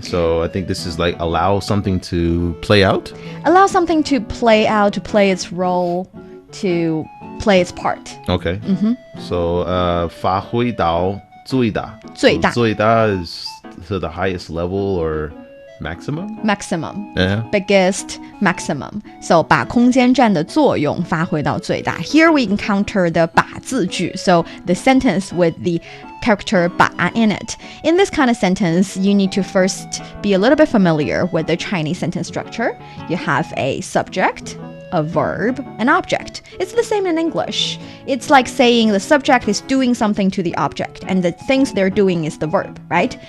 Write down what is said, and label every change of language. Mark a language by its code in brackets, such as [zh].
[en] So I think this is like allow something to play out. Allow something to play out, to play its role, to play its part. Okay. So [zh] 发挥到最大. 最大 [en] So 最大 is to the highest level or maximum? Maximum. Yeah. Biggest maximum. [zh] So 把空间站的作用发挥到最大. [en] Here we encounter the 把字句. So the sentence with the character 把 in it. In this kind of sentence, you need to first be a little bit familiar with the Chinese sentence structure. You have a subject, a verb, an object. It's the same in English. It's like saying the subject is doing something to the object and the things they're doing is the verb, right?